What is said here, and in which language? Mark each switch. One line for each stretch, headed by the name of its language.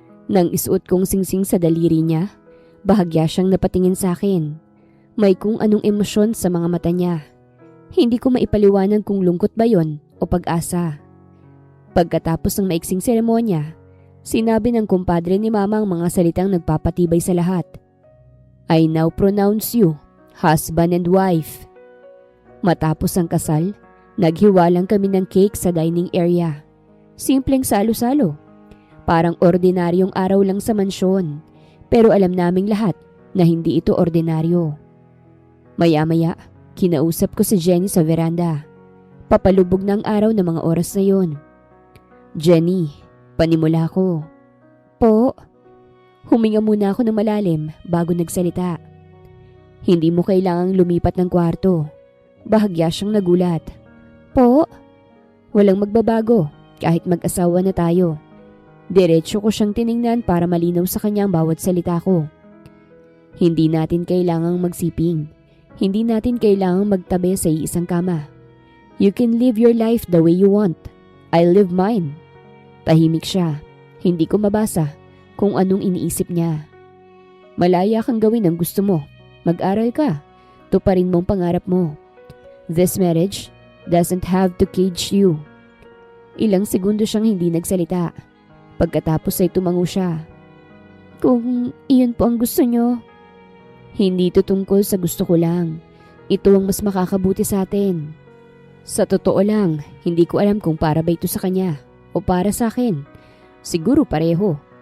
Filipino: Nang isuot kong singsing sa daliri niya, bahagya siyang napatingin sa akin. May kung anong emosyon sa mga mata niya. Hindi ko maipaliwanag kung lungkot ba yon o pag-asa. Pagkatapos ng maiksing seremonya, sinabi ng kumpadre ni Mama ang mga salitang nagpapatibay sa lahat.
English: I now pronounce you husband and wife.
Filipino: Matapos ang kasal, naghiwalang kami ng cake sa dining area. Simpleng salo-salo. Parang ordinaryong araw lang sa mansyon. Pero alam naming lahat na hindi ito ordinaryo. Maya-maya, kinausap ko si Jenny sa veranda. Papalubog ng araw ng mga oras na yon. Jenny, panimula ko. Po? Huminga muna ako ng malalim bago nagsalita. Hindi mo kailangang lumipat ng kwarto. Bahagya siyang nagulat. Po? Walang magbabago kahit mag-asawa na tayo. Diretso ko siyang tiningnan para malinaw sa kanya ang bawat salita ko. Hindi natin kailangang magsiping. Hindi natin kailangang magtabi sa iisang kama.
English: You can live your life the way you want. I live mine.
Filipino: Tahimik siya. Hindi ko mabasa kung anong iniisip niya. Malaya kang gawin ang gusto mo. Mag-aral ka. Tuparin mong pangarap mo.
English: This marriage doesn't have to cage you.
Filipino: Ilang segundo siyang hindi nagsalita. Pagkatapos ay tumango siya. Kung iyon po ang gusto niyo. Hindi ito tungkol sa gusto ko lang. Ito ang mas makakabuti sa atin. Sa totoo lang, hindi ko alam kung para ba ito sa kanya o para sa akin. Siguro pareho.